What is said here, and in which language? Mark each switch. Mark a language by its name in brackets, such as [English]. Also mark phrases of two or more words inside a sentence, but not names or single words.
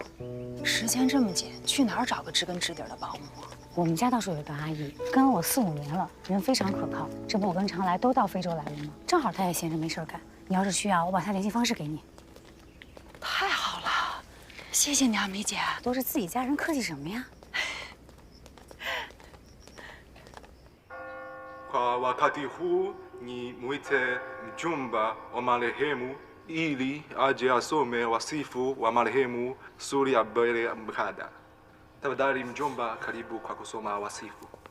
[Chinese] 时间这么紧，去哪儿找个知根知底的保姆？我们家倒是有个阿姨，跟了我4、5年了，人非常可靠。这不我跟常来都到非洲来了吗？正好她也闲着没事干。你要是需要，我把她联系方式给你。太好了，谢谢你啊，梅姐。都是自己家人，客气什么呀 [Swahili] Kwa wakati huu ni mwite mjomba wa marehemu ili aje asome wasifu wa marehemu Suri Abdel Mkada. Tafadhali mjomba, karibu kwa kusoma wasifu.